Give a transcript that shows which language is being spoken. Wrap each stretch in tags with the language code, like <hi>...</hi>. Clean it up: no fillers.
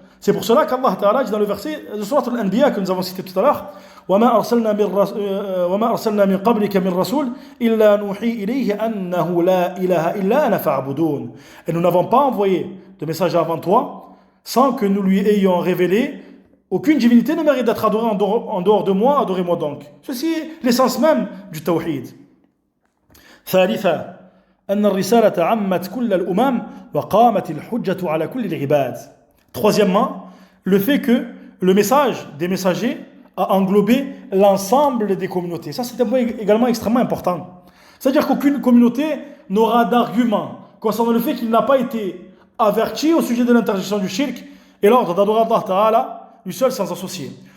<fr>C'est pour cela qu'Allah Ta'ala dit dans le verset de Surat Al-Anbiya que nous avons cité tout à l'heure,</fr> <ar>وَمَا أَرْسَلْنَا مِنْ قَبْلِكَ مِنْ رَسُولٍ إِلَّا نُوحِي إِلَيْهِ أَنَّهُ لَا إِلَهَ إِلَّا أَنَا فَاعْبُدُونَ.</ar> <fr>Et nous n'avons pas envoyé de message avant toi sans que nous lui ayons révélé aucune divinité ne mérite d'être adorée en dehors de moi, adorez-moi donc. Ceci est l'essence même du tawhid.</fr> <ar>ثالثا أن الرسالة عمت كل الأمم وقامت الحجة على كل العباد.</ar> <fr>Troisièmement, le fait que le message des messagers a englobé l'ensemble des communautés. Ça, c'est un point également extrêmement important. C'est-à-dire qu'aucune communauté n'aura d'argument concernant le fait qu'il n'a pas été averti au sujet de l'interdiction du shirk et l'ordre d'adorer Allah Ta'ala lui seul sans associer.</fr>